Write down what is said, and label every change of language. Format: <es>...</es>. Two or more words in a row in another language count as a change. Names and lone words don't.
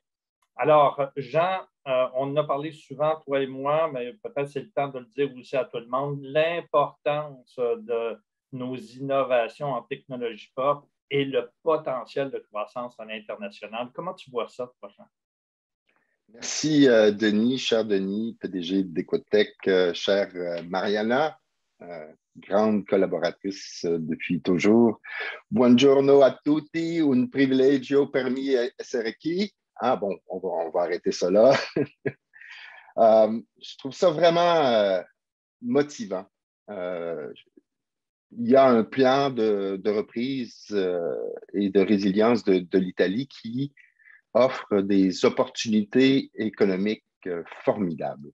<fr>Alors, Jean, on en a parlé souvent, toi et moi, mais peut-être c'est le temps de le dire aussi à tout le monde, l'importance de nos innovations en technologie pop et le potentiel de croissance à l'international. Comment tu vois ça, Jean? Merci, Denis, cher Denis, PDG d'Ecotech, chère Mariana, grande collaboratrice depuis toujours.</fr> <it>Buongiorno a tutti, un privilegio per me essere qui.</it> <fr>Ah bon, on va arrêter ça là. Je trouve ça vraiment motivant. Il y a un plan de reprise et de résilience de l'Italie qui offre des opportunités économiques formidables.</fr>